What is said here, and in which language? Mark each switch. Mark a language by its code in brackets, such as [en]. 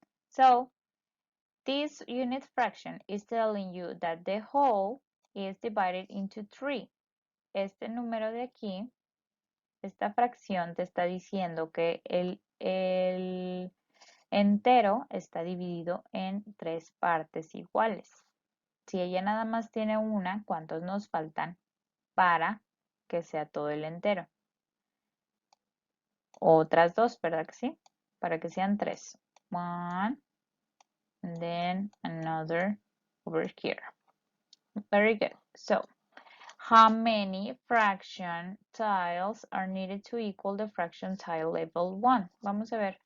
[en] So this unit fraction is telling you that the whole is divided into 3. [es] Este número de aquí, esta fracción te está diciendo que el entero está dividido en 3 partes iguales. Si ella nada más tiene una, ¿cuántos nos faltan para que sea todo el entero? Otras 2, ¿verdad que sí? Para que sean 3. [en] One, and then another over here. Very good. So, how many fraction tiles are needed to equal the fraction tile level 1? [es] Vamos a ver.